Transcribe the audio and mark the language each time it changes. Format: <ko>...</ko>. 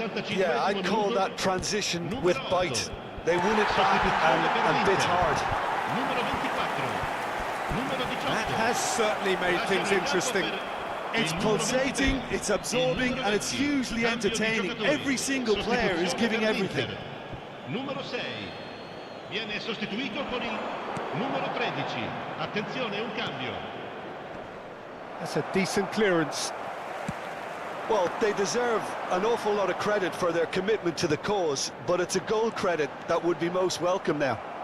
<en>Yeah, I'd call that transition with bite. They won it back and bit hard. That has certainly made things interesting. It's pulsating, it's absorbing, and it's hugely entertaining. Every single player is giving everything.</en> <it>Numero 6 viene sostituito con il numero 13. Attenzione, un cambio.</it> <en>That's a decent clearance. Well, they deserve an awful lot of credit for their commitment to the cause, but it's a goal credit that would be most welcome now.</en>